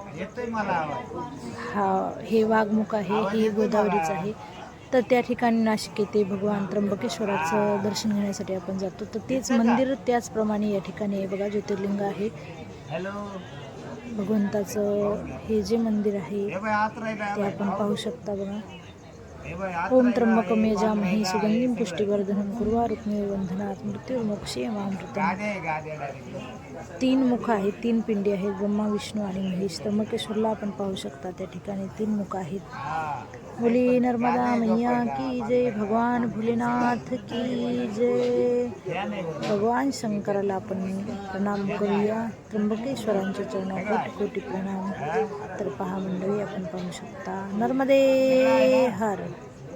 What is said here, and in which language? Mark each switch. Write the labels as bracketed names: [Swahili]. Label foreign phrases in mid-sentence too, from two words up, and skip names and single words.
[Marathi] हा, हे वाघमुख आहे. हे गोदावरीच आहे. तर त्या ठिकाणी नाशिक येथे भगवान त्र्यंबकेश्वराचं दर्शन घेण्यासाठी आपण जातो. तर तेच मंदिर त्याचप्रमाणे या ठिकाणी आहे. बघा, ज्योतिर्लिंग आहे भगवंताचं. हे जे मंदिर आहे ते आपण पाहू शकता. बघा, [Sanskrit] ओम त्र्यंबकम यजामहे सुगंधिं पुष्टिवर्धनं उर्वारुकमिव बंधनात् मृत्युर्मोक्षयेमामृतम्. [Marathi] 3 मुख आहेत, 3 पिंडी आहेत, ब्रह्मा विष्णू आणि महेश. त्र्यंबकेश्वरला आपण पाहू शकता त्या ठिकाणी 3 मुख आहेत. [Hindi] बोली नर्मदा मैया की जय, भगवान भोलेनाथ की जय. [Marathi] भगवान शंकराला आपण प्रणाम करूया. त्र्यंबकेश्वरांच्या चरणावर कोटी कोटी प्रणाम. तर पहा मंडळी, आपण पाहू शकता. नर्मदे हर.